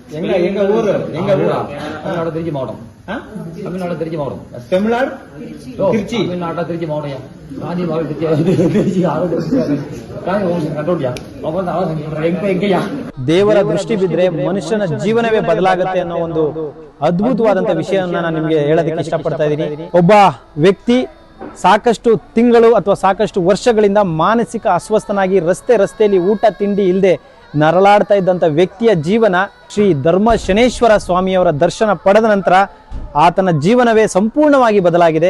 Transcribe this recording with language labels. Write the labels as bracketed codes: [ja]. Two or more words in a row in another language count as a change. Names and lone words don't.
[ta] எங்க ஊரு தமிழ்நாடு திருச்சி மாவட்டம். தமிழ்நாடு திருச்சி மாவட்டம். தமிழ்நாடு திருச்சி. தமிழ்நாடு திருச்சி மாவட்டம். காஞ்சி மாவட்டம் திருச்சி ಕಂಟ್ರೋಲ್ಯಾ. [kn] ದೇವರ ದೃಷ್ಟಿ ಬಿದ್ರೆ ಮನುಷ್ಯನ ಜೀವನವೇ ಬದಲಾಗುತ್ತೆ ಅನ್ನೋ ಒಂದು ಅದ್ಭುತವಾದಂತ ವಿಷಯವನ್ನ ನಾನು ನಿಮ್ಗೆ ಹೇಳೋದಕ್ಕೆ ಇಷ್ಟಪಡ್ತಾ ಇದ್ದೀನಿ. ಒಬ್ಬ ವ್ಯಕ್ತಿ ಸಾಕಷ್ಟು ತಿಂಗಳು ಅಥವಾ ಸಾಕಷ್ಟು ವರ್ಷಗಳಿಂದ ಮಾನಸಿಕ ಅಸ್ವಸ್ಥನಾಗಿ ರಸ್ತೆಯಲ್ಲಿ ಊಟ ತಿಂಡಿ ಇಲ್ಲದೆ ನರಳಾಡ್ತಾ ಇದ್ದಂತ ವ್ಯಕ್ತಿಯ ಜೀವನ ಶ್ರೀ ಧರ್ಮ ಶನೇಶ್ವರ ಸ್ವಾಮಿಯವರ ದರ್ಶನ ಪಡೆದ ನಂತರ ಆತನ ಜೀವನವೇ ಸಂಪೂರ್ಣವಾಗಿ ಬದಲಾಗಿದೆ.